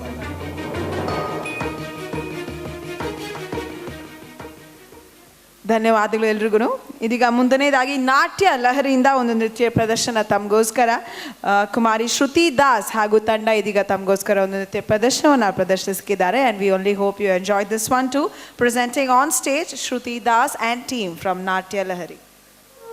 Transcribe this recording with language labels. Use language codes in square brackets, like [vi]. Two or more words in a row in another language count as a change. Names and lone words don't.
[kn] ಧನ್ಯವಾದಗಳು ಎಲ್ರಿಗೂ. ಇದೀಗ ಮುಂದನೇದಾಗಿ ನಾಟ್ಯ ಲಹರಿಯಿಂದ ಒಂದು ನೃತ್ಯ ಪ್ರದರ್ಶನ ತಮಗೋಸ್ಕರ ಕುಮಾರಿ ಶ್ರುತಿ ದಾಸ್ ಹಾಗೂ ತಂಡ ಇದೀಗ ತಮಗೋಸ್ಕರ ಒಂದು ನೃತ್ಯ ಪ್ರದರ್ಶನವನ್ನು ಪ್ರದರ್ಶಿಸಿದ್ದಾರೆ. [en] And we only hope you enjoy this one to presenting on stage ಶ್ರುತಿ ದಾಸ್ and team from ನಾಟ್ಯ ಲಹರಿ.